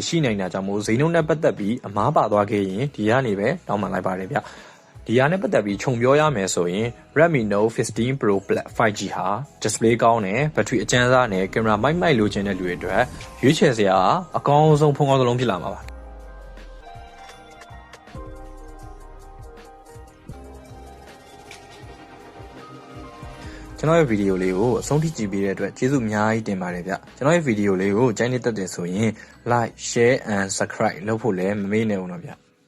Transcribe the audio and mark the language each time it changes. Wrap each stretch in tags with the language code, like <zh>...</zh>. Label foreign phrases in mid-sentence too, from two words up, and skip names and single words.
<my>ရှိနိုင်တာကြောင့်မို့ဈေးနှုန်းနဲ့ပတ်သက်ပြီးအမားပါသွားခဲ့ရင်ဒီကနေပဲတောင်းပန်လိုက်ပါတယ်ဗျ။ဒီဟာနဲ့ပတ်သက်ပြီးခြုံပြောရမယ်ဆိုရင် Redmi Note 15 Pro Plus 5G ဟာ display ကောင်းတယ်ဘက်ထရီအကျန်းစားနဲ့ကင်မရာမိုက်လိုချင်တဲ့လူတွေအတွက်ရွေးချယ်စရာအကောင်းဆုံးဖုန်းကောင်းတစ်လုံးဖြစ်လာမှာပါ။ ကျွန်တော်ရဲ့ဗီဒီယိုလေးကိုအဆုံးထိကြည့်ပေးတဲ့အတွက်ကျေးဇူးအများကြီးတင်ပါတယ်ဗျကျွန်တော်ရဲ့ဗီဒီယိုလေးကိုကြိုက်နေတတ်တယ်ဆိုရင်</my> <en>like share and subscribe</en> <my>လုပ်ဖို့လည်းမမေ့နဲ့ဦးတော့ဗျ</my>